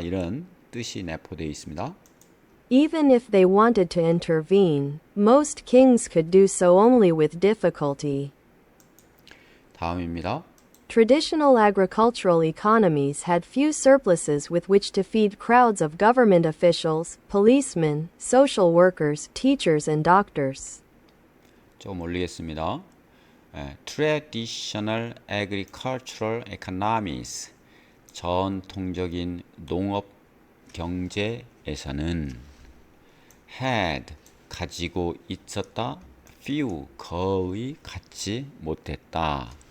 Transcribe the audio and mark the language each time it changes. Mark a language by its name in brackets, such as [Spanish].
[Korean] 이런 뜻이 내포되어 있습니다. [English] Even if they wanted to intervene, most kings could do so only with difficulty. [Korean] 다음입니다. [English] Traditional agricultural economies had few surpluses with which to feed crowds of government officials, policemen, social workers, teachers, and doctors. [Korean] 좀 올리겠습니다. [English] Traditional agricultural economies [Korean] 전통적인 농업 경제에서는 had 가지고 있었다 few 거의 갖지 못했다.